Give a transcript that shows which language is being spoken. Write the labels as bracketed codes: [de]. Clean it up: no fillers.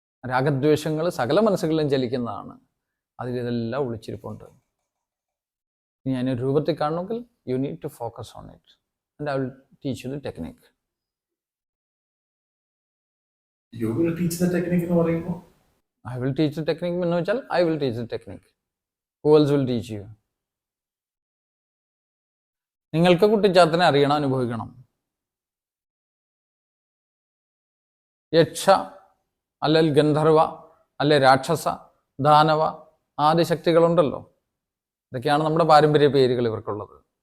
[ml] രാഗദ്വേഷങ്ങൾ സകല മനസ്സുകളിലും ചലിക്കുന്നതാണ്. അതിലിതെല്ലാം ഒളിച്ചിരിപ്പുണ്ട്. ഇനി അതിനൊരു രൂപത്തിൽ കാണണമെങ്കിൽ [en] You need to focus on it and I will teach you the technique. You will teach the technique [ml] എന്ന് പറയുമ്പോൾ [en] I will teach the technique [ml] എന്ന് വെച്ചാൽ [en] I will teach the technique. Who else will teach you? [ml] നിങ്ങൾക്ക് കുട്ടിച്ചാത്തനെ അറിയണം, അനുഭവിക്കണം. യക്ഷ അല്ലെങ്കിൽ ഗന്ധർവ അല്ലെ രാക്ഷസ, ദാനവ ആദി ശക്തികളുണ്ടല്ലോ. ഇതൊക്കെയാണ് നമ്മുടെ പാരമ്പര്യ പേരുകൾ ഇവർക്കുള്ളത്.